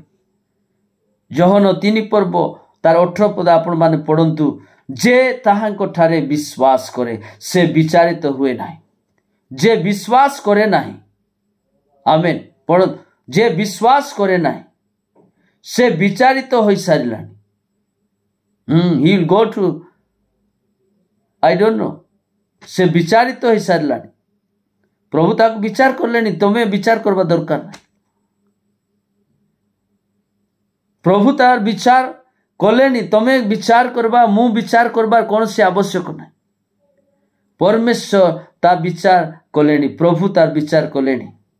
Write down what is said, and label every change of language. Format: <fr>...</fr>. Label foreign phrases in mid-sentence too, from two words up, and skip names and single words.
<or>ଯୋହନ 3:18 ଆପଣମାନେ ପଢ଼ନ୍ତୁ। ଯେ ତାହାଙ୍କ ଠାରେ ବିଶ୍ୱାସ କରେ ସେ ବିଚାରିତ ହୁଏ ନାହିଁ। ଯେ ବିଶ୍ୱାସ କରେ ନାହିଁ, ଆମେନ୍, ପଢ଼ନ୍ତୁ। ଯେ ବିଶ୍ୱାସ କରେ ନାହିଁ ସେ ବିଚାରିତ ହୋଇସାରିଲାଣି।</or> <en>he will go to, I don't know,</en> <or>ସେ ବିଚାରିତ ହୋଇସାରିଲାଣି। ପ୍ରଭୁ ତାକୁ ବିଚାର କଲେଣି, ତମେ ବିଚାର କରିବା ଦରକାର ନାହିଁ। ପ୍ରଭୁ ତାର ବିଚାର କଲେଣି, ତମେ ବିଚାର କରିବା, ମୁଁ ବିଚାର କରିବାର କୌଣସି ଆବଶ୍ୟକ ନାହିଁ। ପରମେଶ୍ୱର ତା ବିଚାର କଲେଣି, ପ୍ରଭୁ ତାର ବିଚାର କଲେଣି।</or>